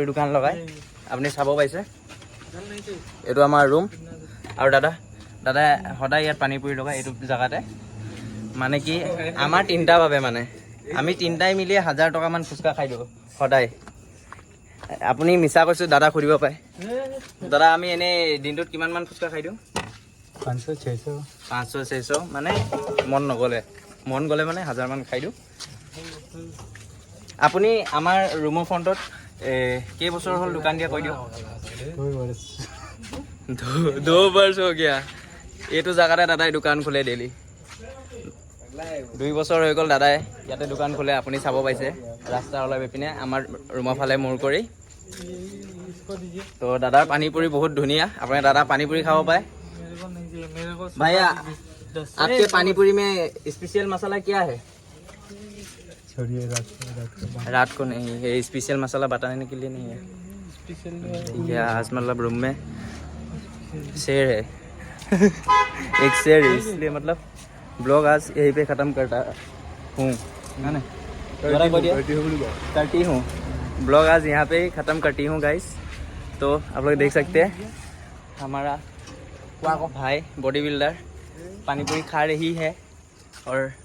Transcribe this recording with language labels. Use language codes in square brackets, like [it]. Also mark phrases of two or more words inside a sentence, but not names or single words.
[as] দোকান লগাই আপুনি চাব পাইছে এইটো আমাৰ ৰুম আৰু দাদা সদায় ইয়াত পানীপুৰি লগাই এইটো জেগাতে মানে কি আমাৰ তিনিটা বাবে মানে আমি তিনিটাই মিলি 1000 টকামান ফুচকা খাই দিওঁ সদায় আপুনি মিছা কৈছোঁ দাদা সুধিব পাৰে দাদা আমি এনেই দিনটোত কিমানমান ফুচকা খাই দিওঁ 500-600 মানে মন গ'লে মানে 1000 মান খাই দিওঁ আপুনি আমাৰ ৰুমৰ ফ্ৰণ্টত কেইবছৰ হ'ল দোকান দিয়া কৈ দিয়ক [hi] 2 वर्ष हो गया [as] এইটো জেগাতে দাদাই দোকান খোলে ডেইলি 2 বছৰ হৈ গ'ল দাদাই ইয়াতে দোকান খোলে আপুনি চাব পাইছে ৰাস্তা ওলাই পিনে আমাৰ ৰুমৰ ফালে মূৰ কৰি তো দাদাৰ পানীপুৰি বহুত ধুনীয়া আপুনি দাদা পানীপুৰি খাব পাৰে [hi] भैया आपके पानीपुरी में स्पेशल मसाला क्या है छोड़िए रात को नहीं है स्पेशल मसाला बताने के लिए नहीं है ठीक है आज मतलब रूम में शेर है एक शेर है इसलिए मतलब ब्लॉग आज यहीं पे ख़त्म करता हूँ है ना करती हूँ ब्लॉग आज यहाँ पे ख़त्म करती हूँ गाइस तो आप लोग देख सकते हैं हमारा भाई [en] body builder [hi] पानीपुरी खा रही है और